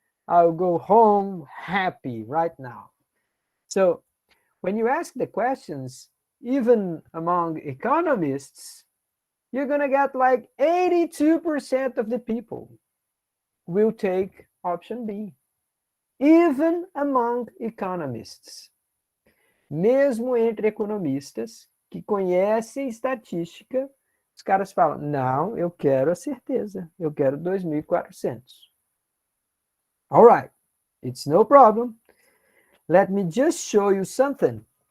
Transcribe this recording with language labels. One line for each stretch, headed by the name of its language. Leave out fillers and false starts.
English: I'll go home happy right now. So when you ask the questions, even among economists, you're going to get like 82% of the people will take option B. Even among economists.
Portuguese: Mesmo entre economistas que conhecem estatística, os caras falam, não, eu quero a certeza, eu quero 2.400.
English: All right, it's no problem. Let me just show you something.